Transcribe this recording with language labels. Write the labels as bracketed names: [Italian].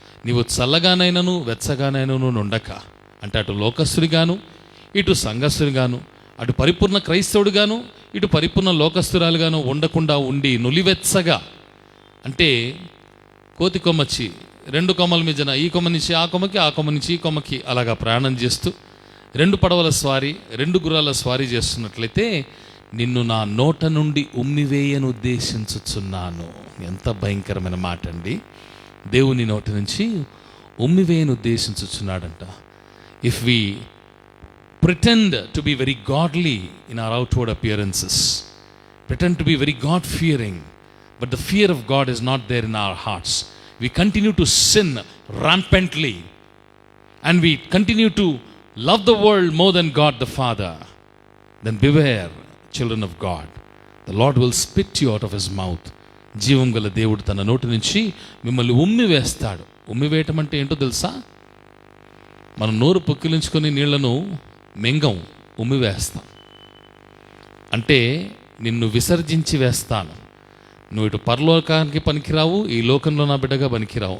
[Telugu] నీవు చల్లగానైనను వెచ్చగానైనను ఉండక, అంటే అటు లోకస్తుడిగాను, ఇటు సంఘస్థుడిగాను, అటు పరిపూర్ణ క్రైస్తవుడిగాను, ఇటు పరిపూర్ణ లోకస్తురాలుగాను ఉండకుండా ఉండి నులివెచ్చగా, అంటే కోతి కొమ్మచ్చి రెండు కొమ్మల మీదన ఈ కొమ్మ నుంచి ఆ కొమ్మకి, ఆ కొమ్మ నుంచి ఈ కొమ్మకి అలాగా ప్రయాణం చేస్తూ రెండు పడవల స్వారీ, రెండు గుర్రాల స్వారీ చేస్తున్నట్లయితే నిన్ను నా నోట నుండి ఉమ్మివేయను ఉద్దేశించుచున్నాను. ఎంత భయంకరమైన మాట అండి. దేవుని నోటి నుంచి ఉమ్మివేయను ఉద్దేశించుచున్నాడంట. [English] If we pretend to be very godly in our outward appearances, pretend to be very God-fearing, but the fear of God is not there in our hearts. We continue to sin rampantly, and we continue to love the world more than God the Father. Then beware, children of God. The Lord will spit you out of his mouth. [Telugu] జీవం గల దేవుడు తన నోటి నుంచి మిమ్మల్ని ఉమ్మి వేస్తాడు. ఉమ్మి వేయటం అంటే ఏంటో తెలుసా? మనం నోరు పొక్కిలించుకొని నీళ్లను మెంగం, ఉమ్మి వేస్తాం. అంటే నిన్ను విసర్జించి వేస్తాను. నువ్వు ఇటు పరలోకానికి పనికిరావు, ఈ లోకంలో నా బిడ్డగా పనికిరావు.